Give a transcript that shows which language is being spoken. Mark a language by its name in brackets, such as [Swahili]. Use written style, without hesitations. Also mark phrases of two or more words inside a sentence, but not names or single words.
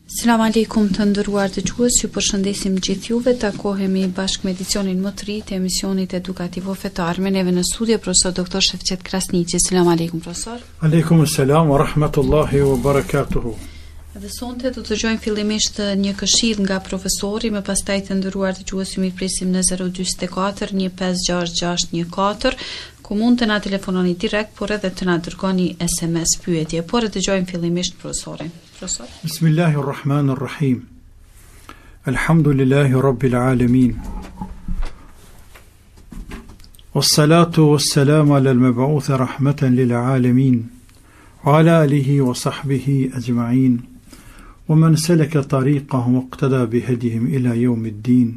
[Arabic] السلام عليكم [Albanian] të nderuar dëgjues, ju përshëndesim gjithë juve. Takohemi bashkë me edicionin më të ri të emisionit edukativo fetar. Me neve në studio profesor doktor Shefqet Krasniqi. [Arabic] السلام عليكم [Albanian] profesor. [Arabic] وعليكم السلام ورحمة الله وبركاته. [Albanian] Dhe sonte do të dëgjojmë fillimisht një këshill nga profesori, më pastaj të nderuar dëgjues ju mirpresim në 044 156614, ku mund të na telefononi direkt, por edhe të na dërgoni SMS pyetje. Por e dëgjojmë fillimisht profesorin. Profesor. [Arabic] بسم الله الرحمن الرحيم. الحمد لله رب العالمين. والصلاة والسلام على المبعوث رحمة للعالمين. وعلى آله وصحبه أجمعين. ومن سلك طريقه واقتدى بهديهم إلى يوم الدين.